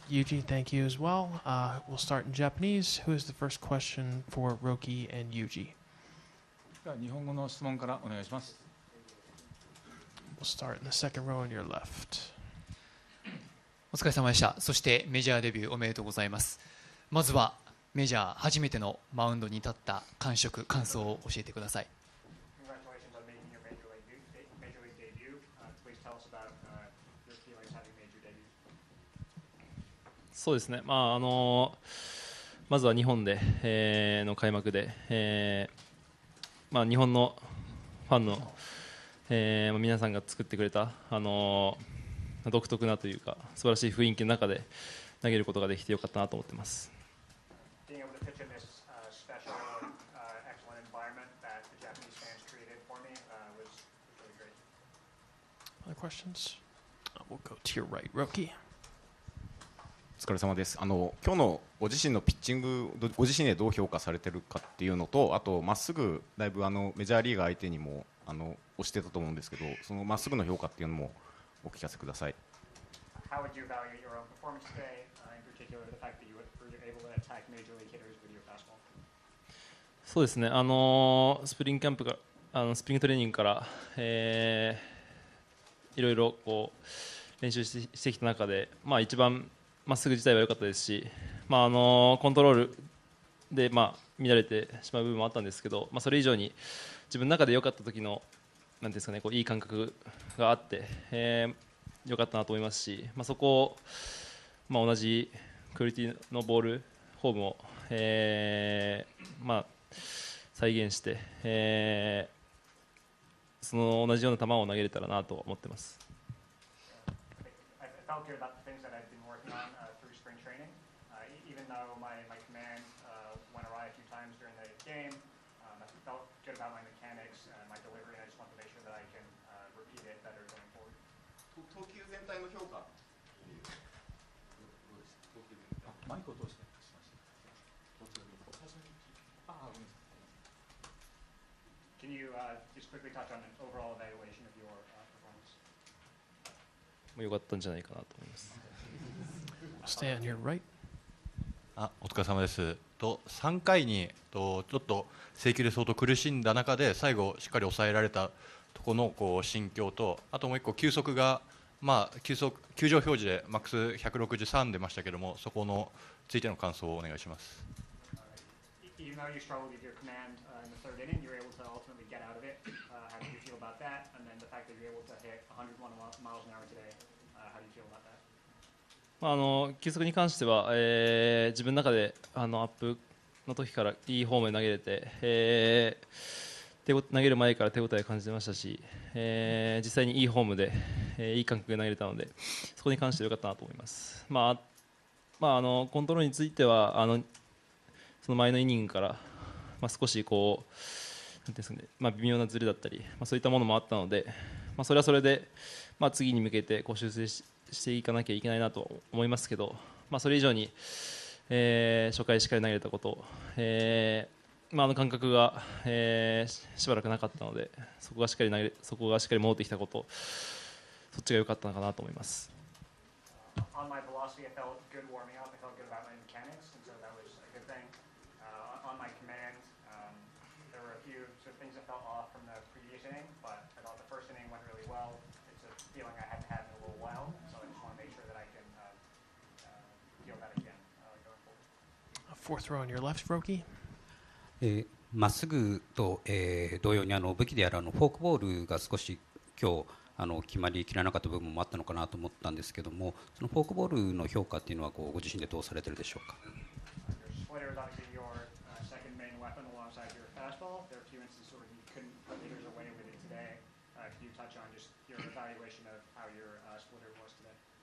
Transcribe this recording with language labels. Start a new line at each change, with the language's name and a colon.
English: Yuji, thank you as well. We'll start in Japanese. Who is the first question for Roki and Yuji?
Japanese: では日本語の質問からお願いします。
English: We'll start in the second row on your left.
Japanese: お疲れ様でした。そしてメジャーデビューおめでとうございます。まずはメジャー初めてのマウンドに立った感触、感想を教えてください。
English: Congratulations on making your major league debut. Please tell us about your feelings having made your debut.
Japanese: そうですね、まずは日本で、の開幕で、日本のファンの、皆さんが作ってくれた、独特なというか素晴らしい雰囲気の中で投げることができてよかったなと思っています。
English: Being able to pitch in this special, excellent environment that the Japanese fans created for me was really great. Other questions? We'll go to your right, Roki.
Japanese: お疲れ様です。今日のご自身のピッチング、ご自身でどう評価されてるかっていうのと、あとまっすぐだいぶメジャーリーガー相手にも押してたと思うんですけど、そのまっすぐの評価っていうのもお聞かせください。
English: How would you evaluate your own performance today, in particular the fact that you were able to attack major league hitters with your fastball?
Japanese: そうですね、スプリングキャンプからスプリングトレーニングから、いろいろこう練習してきた中で、一番まっすぐ自体は良かったですし、コントロールで、乱れてしまう部分もあったんですけど、それ以上に自分の中で良かった時のなんですかね、こういい感覚があって、良かったなと思いますし、そこを、同じクオリティのボールフォームを、再現して、その同じような球を投げれたらなと思ってます。
English: I felt good about the things that I've been working on through spring training. Even though my command went awry a few times during the game, I felt good about my mechanics and my delivery, and I just want to make sure that I can repeat it better going forward.
Japanese: 投球全体の評価。マイクを通して。
English: Can you just quickly touch on an overall evaluation of your performance?
Japanese: 良かったんじゃないかなと思います。
English: Stay on your right.
Japanese: お疲れ様です。 3回にちょっと制球で相当苦しんだ中で最後しっかり抑えられたところのこう心境と、あともう一個球速が球場表示でマックス163出ましたけども、そこのついての感想をお願いします。
English: Even though you struggled with your command in the third inning, you were able to ultimately get out of it. How do you feel about that? And then the fact that you're able to hit 101 miles an hour today, how do you feel about that?
Japanese: 球速に関しては、自分の中でアップの時からいいフォームで投げれて、投げる前から手応えを感じてましたし、実際にいいフォームで、いい感覚で投げれたので、そこに関して良かったなと思います。コントロールについてはその前のイニングから、少しこうなんていうんですかね、微妙なズレだったり、そういったものもあったので、それはそれで、次に向けてこう修正していかなきゃいけないなと思いますけど、それ以上に、初回しっかり投げれたこと、感覚が、しばらくなかったので、そこがしっかり戻ってきたこと、そっちが良かったのかなと思います。
English: On my velocity, I felt good warming up. I felt good about my mechanics, and so that was a good thing. On my command, there were a few sort of things that felt off from the previous inning, but I thought the first inning went really well. It's a feeling I hadn't had in a little while, so I just want to make sure that I can feel that again going forward. Fourth row on your left, Roki.
Japanese: まっすぐと、同様に武器であるフォークボールが少し今日決まりきらなかった部分もあったのかなと思ったんですけども、そのフォークボールの評価っていうのはご自身でどうされてるでしょうか。
English: Splitter is obviously your second main weapon alongside your fastball. There are a few instances where you couldn't put hitters away with it today. Can you touch on just your evaluation of how your splitter was today?